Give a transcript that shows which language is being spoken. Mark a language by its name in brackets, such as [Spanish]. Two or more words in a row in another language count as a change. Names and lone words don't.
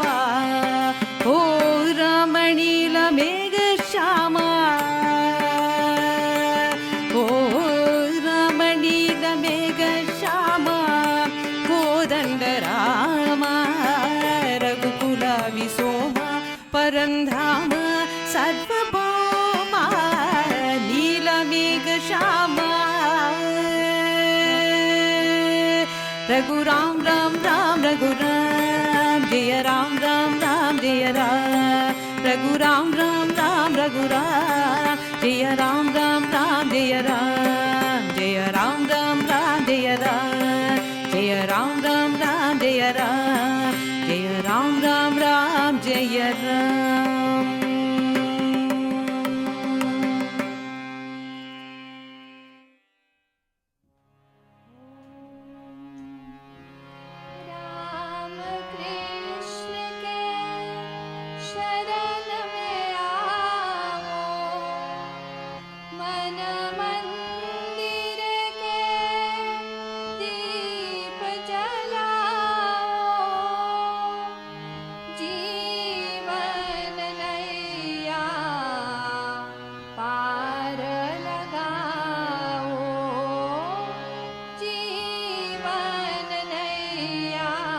[Telugu] ఓ రమణీల మేఘ శ్యామ, ఓ రమణీల మేఘ శ్యామ, కోదండ రామ, రఘుకుల విసోమ, పరంధామ, సర్వభౌమ, నీల మేఘ శ్యామ. [Hindi] Raghuram Ram Ram Raghuram, Jaya Ram Ram Ram Jaya Ram, Raghuram Ram Ram Raghuram, Jaya Ram Ram Ram Jaya Ram, Jaya Ram Ram Ram Jaya Ram, Jaya Ram Ram Ram Jaya Ram, Jaya Ram Ram Ram Jaya Ram. रामकृष्ण के शरण में आओ, मन मंदिर के दीप जलाओ, जीवन नैया पार लगाओ, जीवन नैया